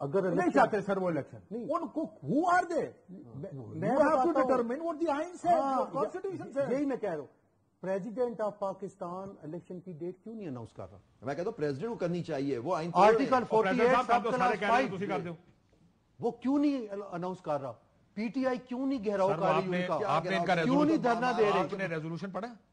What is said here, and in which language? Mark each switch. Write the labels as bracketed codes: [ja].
[ur] نہیں چاہتے سر وہ الیکشن, ان کو [en] who are they? You have to determine what the آئین says, what constitution says. [ur] یہی میں کہہ رہا ہوں, پریزیڈنٹ آف پاکستان الیکشن کی ڈیٹ کیوں نہیں اناؤنس کر رہا؟ میں کہتا ہوں پریزیڈنٹ کو کرنی چاہیے, وہ آئین [en] article 48 [ur] وہ کیوں نہیں اناؤنس کر رہا؟ پی ٹی آئی کیوں نہیں گھیراؤ کر رہی ان کا, کیوں نہیں دھرنا دے رہے؟ آپ نے ریزولوشن پڑھا؟